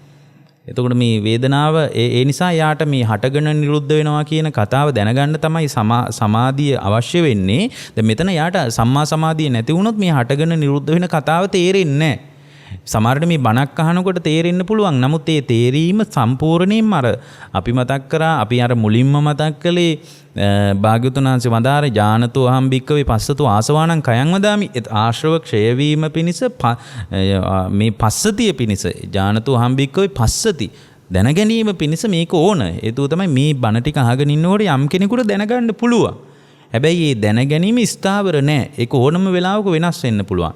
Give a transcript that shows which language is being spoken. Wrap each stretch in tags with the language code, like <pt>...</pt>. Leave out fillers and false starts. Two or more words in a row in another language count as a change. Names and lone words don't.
<si>එතකොට මේ වේදනාව ඒ නිසා යාට මේ හටගෙන නිරුද්ධ වෙනවා කියන කතාව දැනගන්න තමයි සමාධිය අවශ්‍ය වෙන්නේ. දැන් මෙතන යාට සම්මා සමාධිය නැති වුණොත් මේ හටගෙන නිරුද්ධ වෙන කතාව තේරෙන්නේ නැහැ. සමහරට මේ බණක් අහනකොට තේරෙන්න පුළුවන්. නමුත් ඒ තේරීම සම්පූර්ණයෙන්ම අපි මතක් කරා අපි මුලින්ම මතක් කළේ භාග්‍යවතුන් වහන්සේ වදාරේ</si> <pi>ඥානතෝ අහම් භික්කවේ පස්සතෝ ආසවාණං කයං වදාමි.</pi> <si>ආශ්‍රව ක්ෂය වීම පිණිස මේ පස්සතිය පිණිස</si> <pi>ඥානතෝ අහම් භික්කවේ පස්සති</pi> <si>දැන ගැනීම පිණිස මේක ඕන. ඒතුව තමයි මේ බණ ටික අහගෙන ඉන්නකොට යම් කෙනෙකුට දැනගන්න පුළුවන්. හැබැයි මේ දැන ගැනීම ස්ථාවර නැහැ. ඒක ඕනම වෙලාවක වෙනස් වෙන්න පුළුවන්.</si>